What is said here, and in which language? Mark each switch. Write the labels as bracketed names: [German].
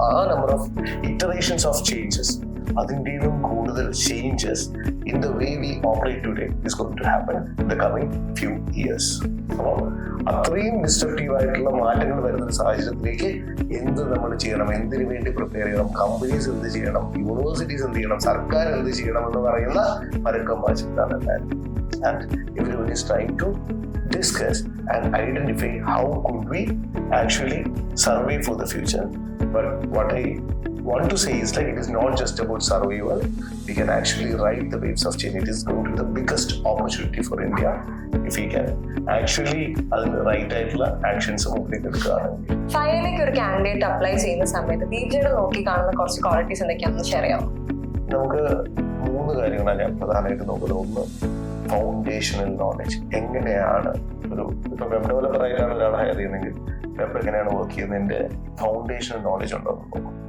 [English] ആ number of iterations of changes, [Malayalam] അതിൻ്റെയും കൂടുതൽ [English] Changes in the way we operate today is going to happen in the coming few years. [Malayalam] അപ്പോൾ അത്രയും disruptive ആയിട്ടുള്ള മാറ്റങ്ങൾ വരുന്ന ഒരു സാഹചര്യത്തിലേക്ക് എന്ത് നമ്മൾ ചെയ്യണം, എന്തിനു വേണ്ടി പ്രിപ്പയർ ചെയ്യണം, കമ്പനീസ് എന്ത് ചെയ്യണം, യൂണിവേഴ്സിറ്റീസ് എന്ത് ചെയ്യണം, സർക്കാർ എന്ത് ചെയ്യണം എന്ന് പറയുന്ന പരക്കം വായിച്ചിട്ടാണ് ഉണ്ടായിരുന്നത്. [English] And everyone is trying to discuss and identify how could we actually survey for the future. But what I want to say is like, it is not just about survival. We can actually ride the waves of change. It is going to be the biggest opportunity for India if we can actually [Malayalam] അതിന് right ആയിട്ടുള്ള actions മുമ്പിലേക്ക് എടുക്കുകയാണെങ്കിൽ. ഫയറിലേക്ക് ഒരു candidate apply ചെയ്യുന്ന സമയത്ത് ദീപയുടെ നോക്കി കാണുന്ന കുറച്ച് ക്വാളിറ്റീസ് എന്തൊക്കെയാണെന്ന് ഷെയർ ചെയ്യാം. നമുക്ക് 3 കാര്യങ്ങളാണ് ഞാൻ പ്രധാനമായിട്ട് നോക്കുന്നത്. ഒന്ന്, ഫൗണ്ടേഷണൽ നോളജ്. എങ്ങനെയാണ് ഇപ്പൊ വെബ് ഡെവലപ്പർ ആയിട്ടാണ് ഒരാൾ ഹയർ ചെയ്യുന്നതെങ്കിൽ വെബ് എങ്ങനെയാണ് വർക്ക് ചെയ്യുന്നതിന്റെ ഫൗണ്ടേഷണൽ നോളജ് ഉണ്ടോ എന്ന് നോക്കും.